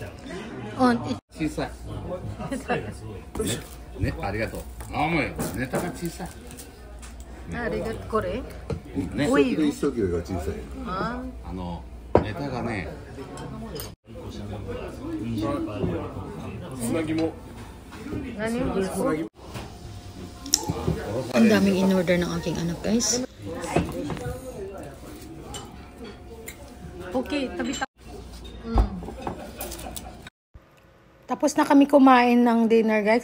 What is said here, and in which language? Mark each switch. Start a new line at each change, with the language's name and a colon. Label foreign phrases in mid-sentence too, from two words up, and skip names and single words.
Japanese: 小さい。ね、ありがとう。あ、もうネタが小さい。ありがとう、これ。ね、多いよ。一時が小さい。ネタがね。つなぎも。
Filipino: Ano? Ang daming in-order ng aking anak, guys. Okay, tabi-tabi. Tapos na kami kumain ng dinner, guys.